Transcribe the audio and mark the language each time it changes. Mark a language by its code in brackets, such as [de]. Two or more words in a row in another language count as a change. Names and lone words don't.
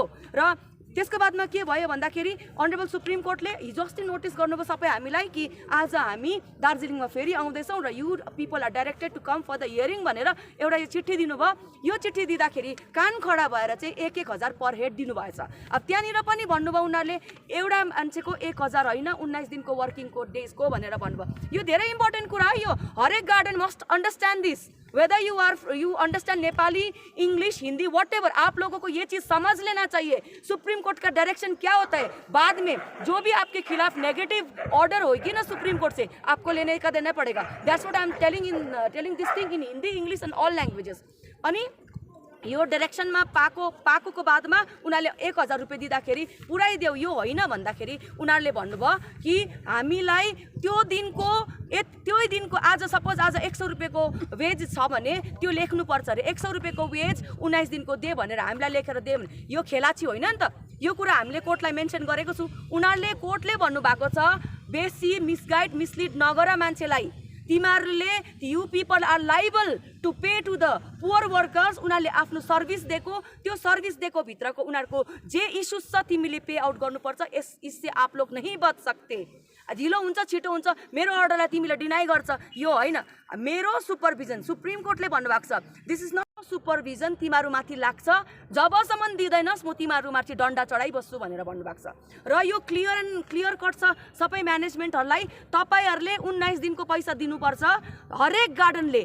[ne] र त्यसको बादमा के भयो भन्दाखेरि अनरेबल सुप्रिम कोर्टले हिजो अस्ति नोटिस गर्नुभयो सबै हामीलाई कि आज हामी दार्जिलिङमा फेरि आउँदैछौँ र [en] you people are directed to come for the hearing [ne] भनेर एउटा यो चिठी दिनुभयो। यो चिठी दिँदाखेरि कान खडा भएर चाहिँ 1,000 [en] per head [ne] दिनुभएछ। अब त्यहाँनिर पनि भन्नुभयो उनीहरूले एउटा मान्छेको 1,000 होइन 19 दिनको वर्किङको डेजको भनेर भन्नुभयो। यो धेरै इम्पोर्टेन्ट कुरा [hi] है, [ne] यो हरेक गार्डन [en] must understand this, whether you understand Nepali English Hindi what ever, [hi] आप लोगों को ये चीज़ समझ लेना चाहिए सुप्रीम कोर्ट का डायरेक्शन क्या होता है। बाद में जो भी आपके खिलाफ [en] negative order [hi] होगी ना सुप्रीम कोर्ट से, आपको लेने का देना पड़ेगा। [en] That's what I am telling this thing in Hindi English and all languages. [ne] अनि यो डाइरेक्सनमा पाएको बादमा उनीहरूले 1,000 रुपियाँ दिँदाखेरि पुऱ्याइदेऊ, यो होइन भन्दाखेरि उनीहरूले भन्नुभयो कि हामीलाई त्यो दिनको आज सपोज आज 100 रुपियाँको वेज छ भने त्यो लेख्नुपर्छ अरे, 100 रुपियाँको वेज 19 दिनको दे भनेर हामीलाई लेखेर दे भने यो खेलाची होइन नि त। यो कुरा हामीले कोर्टलाई मेन्सन गरेको छु। उनीहरूले कोर्टले भन्नुभएको छ बेसी [en] misguide mislead [ne] नगर मान्छेलाई, तिमीहरूले [en] you people are liable to pay to the poor workers. [ne] उनीहरूले आफ्नो सर्भिस दिएको, त्यो सर्भिस दिएको भित्रको उनीहरूको जे इस्युज छ तिमीले [en] pay out [ne] गर्नुपर्छ। [hi] इससे आप लोग नहीं बच सकते। [ne] ढिलो हुन्छ छिटो हुन्छ मेरो अर्डरलाई तिमीले डिनाइ गर्छ, यो होइन मेरो सुपरभिजन। सुप्रिम कोर्टले भन्नुभएको छ [en] this is not supervision, [ne] तिमीहरूमाथि लाग्छ जबसम्म दिँदैनस् म तिमीहरूमाथि डन्डा चढाइबस्छु भनेर भन्नुभएको छ। र यो [en] clear cut [ne] छ सबै म्यानेजमेन्टहरूलाई, तपाईँहरूले 19 दिनको पैसा दिनुपर्छ हरेक गार्डनले।